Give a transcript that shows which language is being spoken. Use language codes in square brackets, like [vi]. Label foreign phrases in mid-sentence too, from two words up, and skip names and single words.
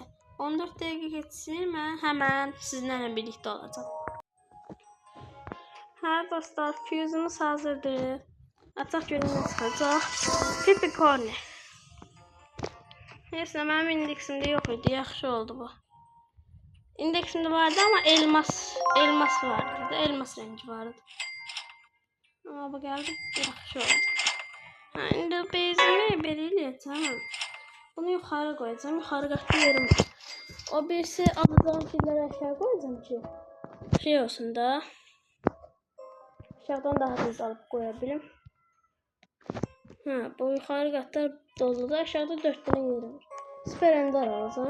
[az] 14 dəqiqə geçsin, mən həmən sizinlə birlikdə olacağım. Dostlar, füzümüz hazırdır. Açaq görün nə çıxacaq. Pipicorni. Neyse, mənim indeksimdə yox idi, yaxşı oldu bu. İndeksimdə vardı ama elmas vardı. [tr] Elmas rengi vardı. [az] Ama bu gəldi, yaxşı oldu. İndi bezimi belə eləyəcəm. Bunu yuxarı qoyacağım, yuxarı qatda yerim var. [tr] O birisi alacağım şeyleri aşağı koyacağım ki şey olsun da aşağıdan daha hızlı alıp koyabilirim. Bu yukarı katlar dolu da aşağıda 4 tane yeri var. Süper ender alacağım.